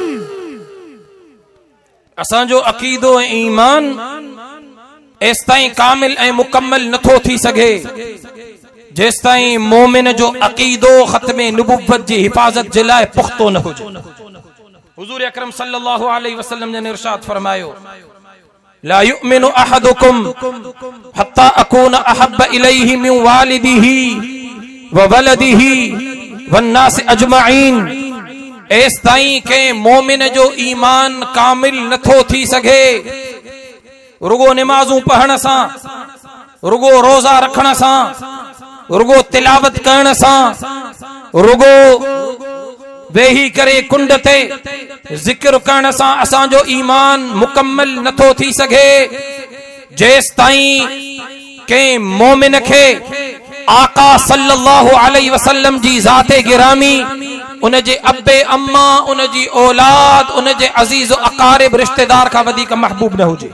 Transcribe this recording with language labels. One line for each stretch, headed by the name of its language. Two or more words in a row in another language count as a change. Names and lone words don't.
Sindhi: असांजो अकीदो ऐं ईमान एस ताईं कामिल ऐं मुकम्मल नथो थी सघे जेस ताईं मोमिन जो अकीदो ख़त्मे नबूवत जी हिफ़ाज़त जे लाइ पुख्तो न हुजे। हुज़ूर अकरम
Arabic: صلى الله عليه وسلم
Sindhi: ने इरशाद फरमायो
Arabic: لا يؤمن أحدكم حتى أكون أحب إليه من والده وولده والناس أجمعين.
Sindhi: एस ताईं के मोमिन जो ईमान कामिल नथो थी सघे रुगो निमाज़ूं पढ़ण सां, रुगो रोज़ा रखण सां, रुगो तिलावत करण सां, रुगो वेही करे कुंड ते जिक्र करण सां असांजो ईमान मुकम्मल नथो थी सघे जेस ताईं के मोमिन खे आका
Arabic: صلى الله عليه وسلم
Sindhi: जी ज़ाते गिरामी, उन जे अब्बे अम्मा, उन जी औलाद, उन जे अजीज अकारिब रिश्तेदार का वधीक महबूब न हुजे।